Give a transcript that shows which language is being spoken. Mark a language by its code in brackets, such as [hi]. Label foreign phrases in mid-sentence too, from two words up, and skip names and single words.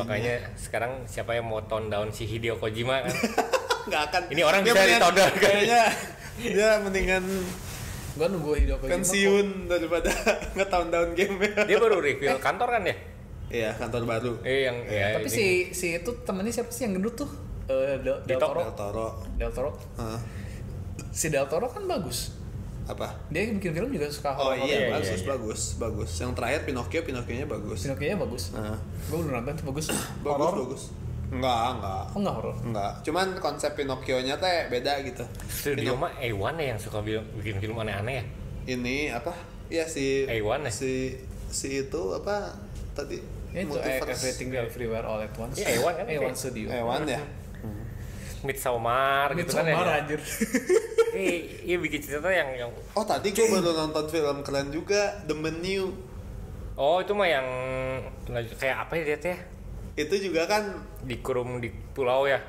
[id] Makanya sekarang siapa yang mau [en] tone down [id] si Hideo Kojima kan? Nggak akan. Ini orang Dia bisa mendingan- di- [en] tone down [id] kan? Kayaknya dia mendingan Gua nunggu Hideo Kojima pensiun daripada nge- [en] tone down [id] game ya. Dia baru reveal kantor kan ya? Iya, kantor baru. Yang ya. Tapi ini. si itu temennya siapa sih yang gendut tuh? Del Dito. Toro. Del Toro. Del Toro. Hah, Si Del Toro kan bagus. apa? Dia bikin film juga suka Oh horor. iya, iya, iya. bagus. Yang terakhir Pinocchio-nya bagus. Pinocchio-nya bagus. Nah, Gue belum nonton tuh, bagus. bagus. Horor? Enggak. Oh enggak horor. Enggak. Cuman konsep Pinocchio-nya teh beda gitu. Studio mah A1 ya yang suka bikin film aneh-aneh ya? Ini apa? Ya si A1 ya? si itu apa tadi? Ya itu Everything Everywhere All at Once. Iya, A1 kan? A1 Studio. Hewan ya. Midsommar gitu kan ya? Midsommar anjir. Iya bikin cerita yang Oh tadi gue baru nonton film keren juga, The Menu. oh itu mah yang kayak apa ya dia teh? Itu juga kan Dikurung di pulau ya?